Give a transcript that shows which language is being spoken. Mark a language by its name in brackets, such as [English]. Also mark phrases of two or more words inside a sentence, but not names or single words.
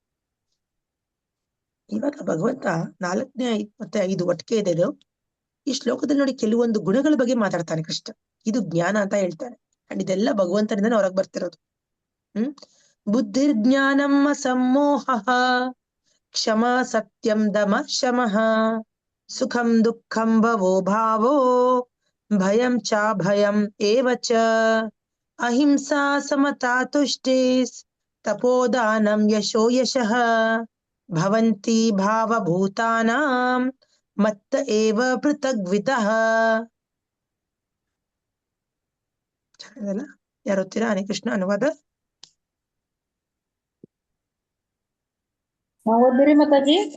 [Kannada] ಇವಾಗ ಭಗವಂತ 4ನೇ 5 ಮತ್ತೆ 5 ಒಟ್ಟಿಗೆ ಇದೆ. ಈ ಶ್ಲೋಕದಲ್ಲಿ ನೋಡಿ, ಕೆಲವೊಂದು ಗುಣಗಳ ಬಗ್ಗೆ ಮಾತಾಡ್ತಾನೆ ಕೃಷ್ಣ. ಇದು ಜ್ಞಾನ ಅಂತ ಹೇಳ್ತಾನೆ. ಅಂಡ್ ಇದೆಲ್ಲ ಭಗವಂತನಿಂದ ಹೊರಗೆ ಬರ್ತಿರೋದು. [Sanskrit] ಬುದ್ಧಿರ್ಜ್ಞಾನಂ ಅಸಮ್ಮೋಹ, ಕ್ಷಮಾ ಸತ್ಯಂ ದಮ ಶಮಃ, ಸುಖಂ ದುಃಖಂ ಭವೋ ಭಾವೋ, ಭಯಂ ಚ ಭಯಂ ಏವ ಚ, ಅಹಿಂಸಾ ಸಮತಾ ತುಷ್ಟಿಸ್, ತಪೋದಾನಂ ಯಶೋ ಯಶಃ, ಭವಂತಿ ಭಾವಭೂತಾನಾಂ ಮತ್ತ ಏವ ಪೃಥಗ್ವಿತಃ. [Kannada] ಚೆನ್ನಾಗಿದೆಲ್ಲ? ಯಾರು ಓದ್ತೀರಾ? ಹರೇ ಕೃಷ್ಣ ಅನುವಾದ. ನಾವ್ ಓದ್ಬಿರಿ ಮಾತಾಜಿ.